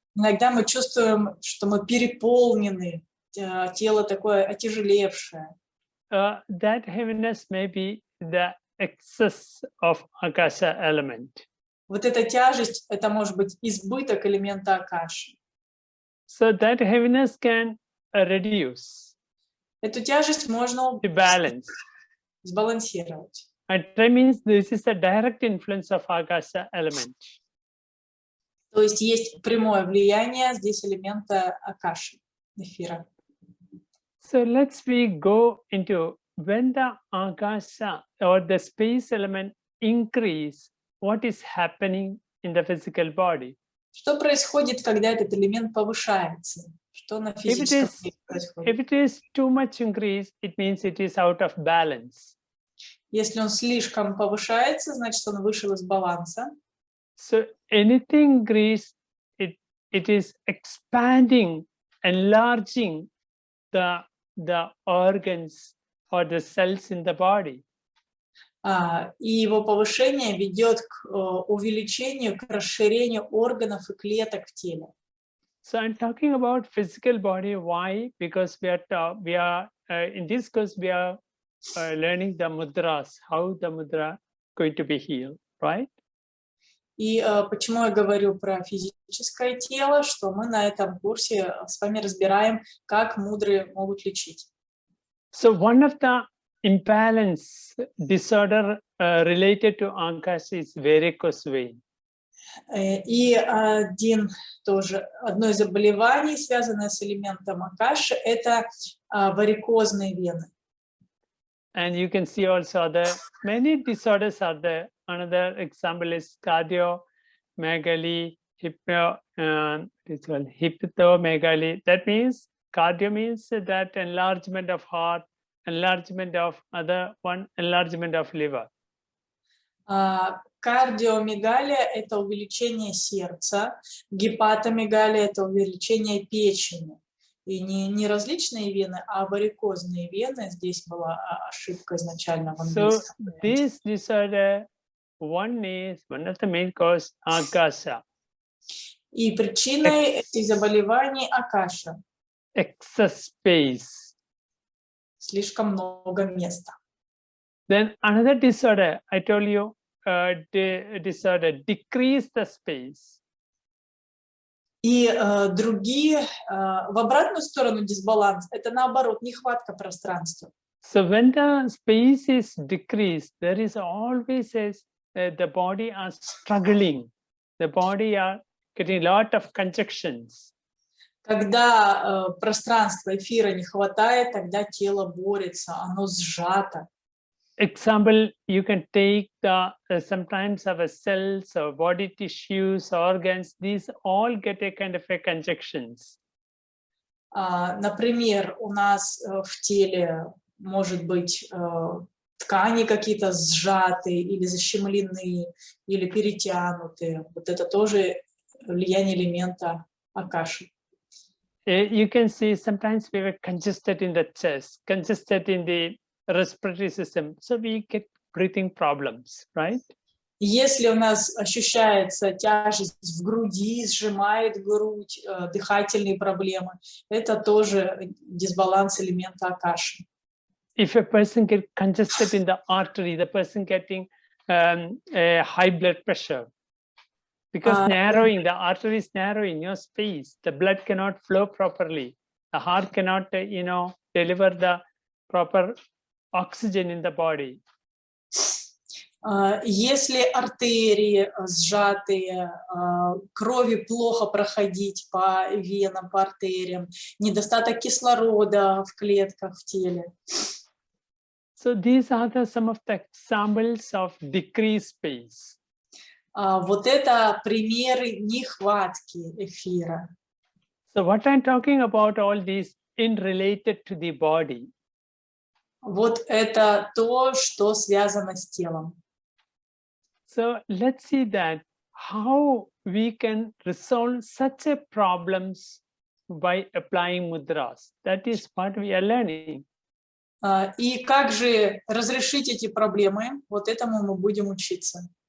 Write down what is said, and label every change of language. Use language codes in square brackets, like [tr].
[ru] Иногда мы чувствуем, что мы переполнены, тело такое отяжелевшее. [en] That heaviness may be the excess of Akasha element. [ru] Вот эта тяжесть, это может быть избыток элемента Акаши. [en] So that heaviness can reduce. [ru] Эту тяжесть можно сбалансировать. [en] That means this is a direct influence of Akasha element. [ru] То есть есть прямое влияние здесь элемента Акаши, эфира. [en] So let's go into when the Akasha or the space element increase, what is happening in the physical body? [ru] Что происходит, когда этот элемент повышается? Что на физическом теле происходит? [en] If it is too much increase, it means it is out of balance. [ru] Если он слишком повышается, значит, он вышел из баланса. [en] So anything increase, it is expanding, enlarging the organs or the cells in the body. [ru] И его повышение ведет к увеличению, к расширению органов и клеток в теле. [en] So I'm talking about physical body. Why? Because we are in this course we are learning the mudras, how the mudra going to be healed, right? [ru] И почему я говорю про физическое тело, что мы на этом курсе с вами разбираем, как мудры могут лечить. [en] So one of the imbalance disorder related to Akasha is varicose vein. [ru] И одно из заболеваний, связанное с элементом Акаши, это варикозные вены. [en] And you can see also many disorders are there. Another example is cardiomegaly, hepatomegaly. That means cardio means that enlargement of heart, enlargement of enlargement of liver. [ru] Кардиомегалия – это увеличение сердца, гепатомегалия – это увеличение печени. И не различные вены, а варикозные вены. Здесь была ошибка изначально в английском. [en] So this disorder, one of the main cause Akasha. [ru] И причиной этих заболеваний Акаша. [en] Excess space. [ru] Слишком много места. [en] Then another disorder, I told you, disorder decrease the space. [ru] И другие, в обратную сторону дисбаланс, это наоборот, нехватка пространства. [en] So when the space is decreased, there is always the body are struggling. The body are getting a lot of conjunctions. [ru] Когда пространства эфира не хватает, тогда тело борется, оно сжато. [en] Example, you can take the sometimes our cells or body tissues, organs, these all get a kind of a conjunctions. [ru] Например, у нас в теле может быть ткани какие-то сжатые или защемлены, или перетянутые. Вот это тоже влияние элемента Акаши. [en] You can see sometimes we were congested in the chest, congested in the respiratory system, so we get breathing problems, right? [ru] Если у нас ощущается тяжесть в груди, сжимает грудь, дыхательные проблемы, это тоже дисбаланс элемента Акаши. [en] If a person gets congested in the artery, the person getting a high blood pressure, because narrowing, the artery is narrowing your space, the blood cannot flow properly, the heart cannot, deliver the proper oxygen in the body. [ru] Если артерии сжатые, крови плохо проходить по венам, по артериям, недостаток кислорода в клетках в теле. [en] So these are some of the examples of decreased space. [ru] Вот это примеры нехватки эфира. [en] So what I'm talking about all these in related to the body. [ru] Вот это то, что связано с телом. [en] So let's see that how we can resolve such a problems by applying mudras. That is what we are learning. [ru] И как же разрешить эти проблемы? Вот этому мы будем учиться.